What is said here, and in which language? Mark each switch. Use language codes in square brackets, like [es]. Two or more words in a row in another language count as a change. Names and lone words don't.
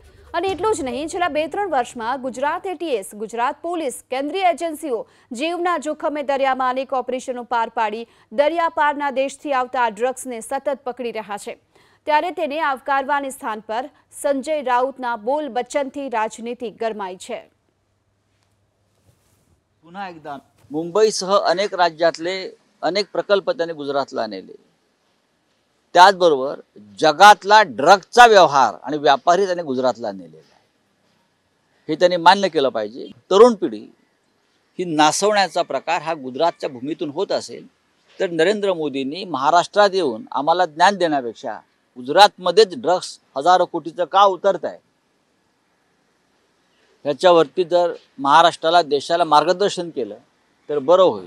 [gu] અને એટલું જ નહીં, છેલ્લા 2-3 વર્ષમાં ગુજરાત એટીએસ, ગુજરાત પોલીસ, કેન્દ્રીય એજન્સીઓ જીવના જોખમે દરિયામાં અનેક ઓપરેશનો પાર પાડી દરિયાપારના દેશથી આવતા આ ડ્રગ્સને સતત પકડી રહ્યા છે। ત્યારે તેને આવકારવાના સ્થાન પર સંજય રાઉતના બોલ બચ્ચनથી રાજનીતિ गरमाई છે। [mr] पुन्हा एकदा मुंबईसह अनेक राज्यातले अनेक प्रकल्प त्यांनी गुजरातला आणले। त्याचबरोबर जगातला ड्रग्सचा व्यवहार आणि व्यापारी त्यांनी गुजरातला नेलेला आहे। हे त्यांनी मान्य केलं पाहिजे। तरुण पिढी ही नासवण्याचा प्रकार हा गुजरातच्या भूमीतून होत असेल तर नरेंद्र मोदींनी महाराष्ट्रात येऊन आम्हाला ज्ञान देण्यापेक्षा गुजरातमध्येच ड्रग्स हजारो कोटीचं का उतरत आहे ह्याच्यावरती जर महाराष्ट्राला देशाला मार्गदर्शन केलं तर बरं होईल।